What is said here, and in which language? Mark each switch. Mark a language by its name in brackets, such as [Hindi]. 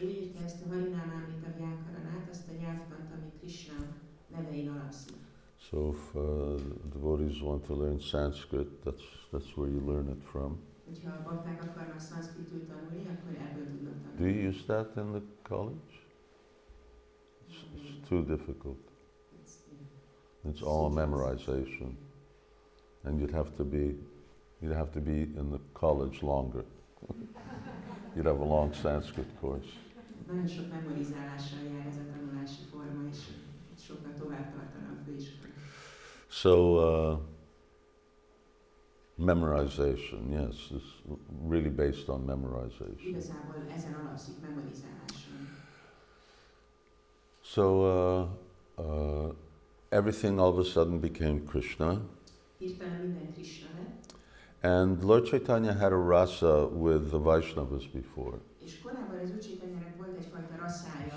[Hungarian] Ő írta ezt a Harinamamrita Vyakaranát, azt a nyelvtant, ami Krishna nevein alapszik. [English] So if devotees want to learn Sanskrit, that's where you learn it from. [Hungarian] Hogyha a bakták akarnak szanszkritul tanulni, akkor ebből tudnak tanulni. [English] Do you use that in the college? It's too difficult. It's all memorization, and you'd have to be in the college longer. You'd have a long Sanskrit course. [Hungarian] Nagyon sok memorizálással jár ez a tanulási forma, és sokkal tovább tartana a főiskola. [English] Memorization, yes, it's really based on memorization. [Hungarian] Igazából ezen alapszik, memorizáláson. [English] So everything all of a sudden became Krishna. [Hungarian] Hirtelen minden Krishna lett, [English] And Lord Caitanya had a rasa with the Vaishnavas before. [Hungarian] és korábban az Úr Caitanyának volt egyfajta rasszája